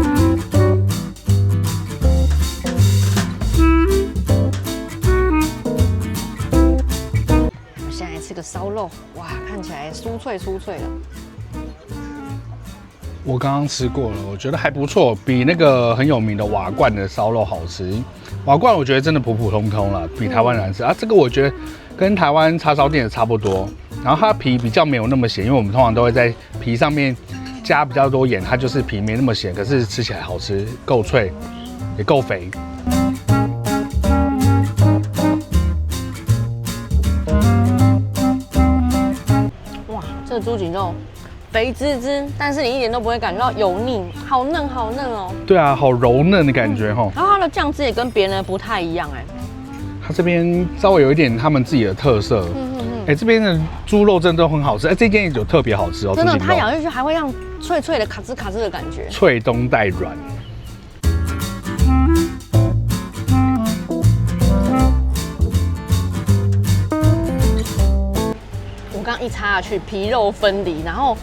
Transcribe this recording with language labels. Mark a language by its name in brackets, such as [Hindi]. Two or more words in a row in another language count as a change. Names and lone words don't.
[Chinese] 我现在吃個燒肉，哇，看起來酥脆的。我剛剛吃過了，我覺得還不錯，比那個很有名的瓦罐的燒肉好吃。瓦罐我覺得真的普普通通啦，比台灣難吃啊。這個我覺得跟台灣叉燒店的差不多，然後它皮比較沒有那麼鹹，因為我們通常都會在皮上面加比較多鹽，它就是皮沒那麼鹹，可是吃起來好吃，夠脆，也夠肥。哇，這個豬頸肉。肥滋滋，但是你一點都不會感覺到油膩，好嫩哦。對啊，好柔嫩的感覺齁。然後它的醬汁也跟別人的不太一樣哎。它這邊稍微有一點他們自己的特色。這邊的豬肉真的都很好吃，這間也有特別好吃哦。真的，它咬下去還會讓脆脆的卡吱的感覺。脆中帶軟。我剛一插下去，皮肉分離，然後。